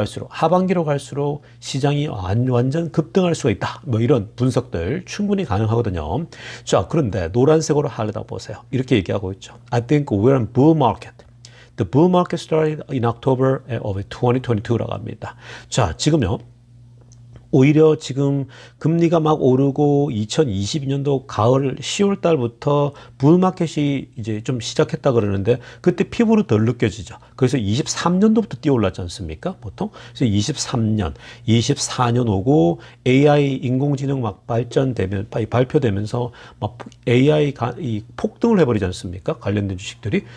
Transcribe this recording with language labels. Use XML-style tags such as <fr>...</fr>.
<ko>하반기로 갈수록 시장이 완전 급등할 수가 있다. 뭐 이런 분석들 충분히 가능하거든요. 자, 그런데 노란색으로 하려다 보세요. 이렇게 얘기하고 있죠.</ko> <en>I think we're in bull market. The bull market started in October of 2022 라고 합니다. 자, 지금요,</en> <ko>오히려 지금 금리가 막 오르고 2022년도 가을 10월 달부터 불마켓이 이제 좀 시작했다 그러는데 그때 피부로 덜 느껴지죠. 그래서 23년도부터 뛰어올랐지 않습니까? 보통. 그래서 23년, 24년 오고 AI 인공지능 막 발전되면 발표되면서 막 AI가 이 폭등을 해버리지 않습니까? 관련된 주식들이.</ko>